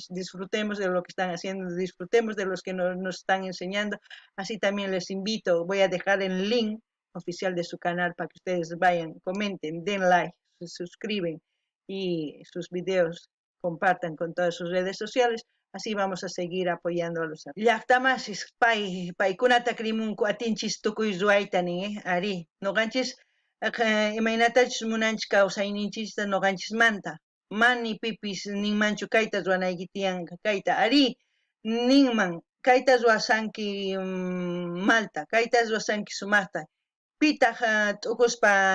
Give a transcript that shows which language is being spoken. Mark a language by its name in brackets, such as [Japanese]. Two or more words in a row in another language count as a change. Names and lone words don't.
[Spanish] Disfrutemos de lo que están haciendo, disfrutemos de los que nos están enseñando. Así también les invito, voy a dejar el link oficial de su canal para que ustedes vayan, comenten, den like, se suscriben y sus videos compartan con todas sus redes sociales. Así vamos a seguir apoyando a los artistas. [Quechua] Llaqtamasis paykunata krimunku atinchis tukuy ruaytani, ari noqanchis imaynatachus munanchis kawsayninchista noqanchismanta mani pipis ninmanchu kayta ruwanayki tiyan kayta ari ninman kayta ruwasanki malta kayta ruwasanki sumaqta pitaq t'ukuspa